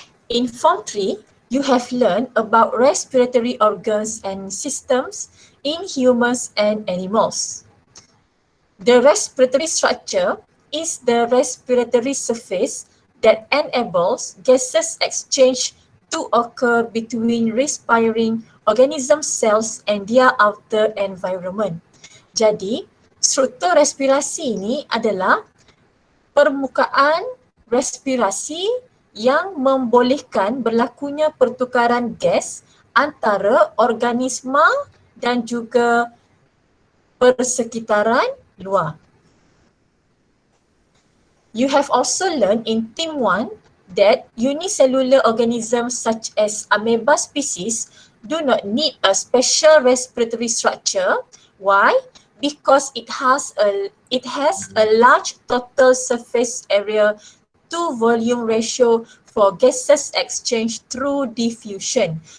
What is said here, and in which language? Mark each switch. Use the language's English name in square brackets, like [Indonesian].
[English] In Form 3, you have learned about respiratory organs and systems in humans and animals. The respiratory structure is the respiratory surface that enables gaseous exchange to occur between respiring organism cells and their outer environment. [Malay] Jadi, struktur respirasi ini adalah permukaan respirasi yang membolehkan berlakunya pertukaran gas antara organisma dan juga persekitaran luar. [English] You have also learned in Theme 1 that unicellular organisms such as amoeba species do not need a special respiratory structure. Why? Because it has a large total surface area to volume ratio for gaseous exchange through diffusion.